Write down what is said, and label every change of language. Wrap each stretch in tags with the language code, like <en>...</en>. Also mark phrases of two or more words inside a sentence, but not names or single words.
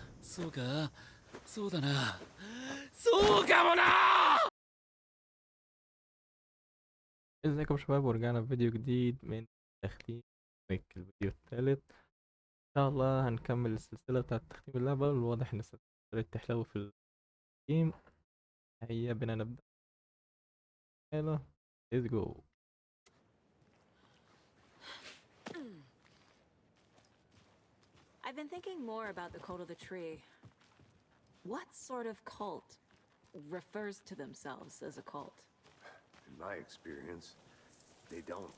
<ja>そうか、そうだな。そうかもな。</ja> <ar>ازيكم يا شباب، ورجعنا بفيديو جديد من تختيم الفيديو الثالث. ان شاء الله هنكمل السلسلة بتاعت تختيم اللعبة، والواضح ان السلسلة تحلو في التختيم. هيا بنا نبدأ. يلا</ar> <en>let's go. I've been thinking more about the cult of the tree. What sort of cult refers to themselves as a cult? In my experience, they don't.</en>